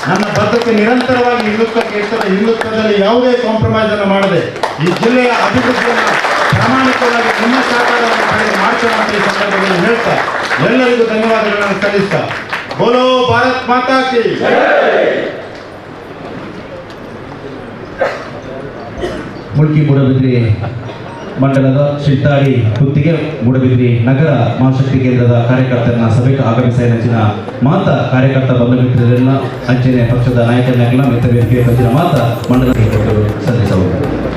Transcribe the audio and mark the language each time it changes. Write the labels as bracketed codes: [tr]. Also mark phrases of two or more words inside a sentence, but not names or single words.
[kn] ನನ್ನ ಬದ್ಧತೆ ನಿರಂತರವಾಗಿ ಹಿಂದುತ್ವಕ್ಕೆ ಇರ್ತದೆ. ಹಿಂದುತ್ವದಲ್ಲಿ ಯಾವುದೇ ಕಾಂಪ್ರಮೈಸ್ ಅನ್ನು ಮಾಡದೆ ಈ ಜಿಲ್ಲೆಯ ಅಭಿವೃದ್ಧಿಯನ್ನು ಪ್ರಾಮಾಣಿಕವಾಗಿ ನಿಮ್ಮ ಸಹಕಾರವನ್ನು ಪಡೆದು ಮಾಡ್ತೇವೆ ಅಂತ ಈ ಸಂದರ್ಭದಲ್ಲಿ ಹೇಳ್ತಾ ಎಲ್ಲರಿಗೂ ಧನ್ಯವಾದಗಳನ್ನು ಸಲ್ಲಿಸ್ತಾ [hi] बोलो भारत माता की [kn] ಮುಲ್ಕಿ ಮೂಡಬಿದ್ರಿ ಮಂಡಲದ ಶಿಲ್ತಾಡಿ ಗುತ್ತಿಗೆ ಮೂಡಬಿದ್ರಿ ನಗರ ಮಹಾಶಕ್ತಿ ಕೇಂದ್ರದ ಕಾರ್ಯಕರ್ತರನ್ನ ಸಭೆಗೆ ಆಗಮಿಸಿದ ನೆಚ್ಚಿನ ಮಾತ ಕಾರ್ಯಕರ್ತ ಬಂಧು ಮಿತ್ರರೆಲ್ಲ ಅಂಚನೆ ಪಕ್ಷದ ನಾಯಕರನ್ನೆಲ್ಲ ಮಿತ್ರ ವೇದಿಕೆ ಪಂಚಿನ ಮಾತ ಮಂಡಲಕ್ಕೆ ಸಲ್ಲಿಸಬಹುದು.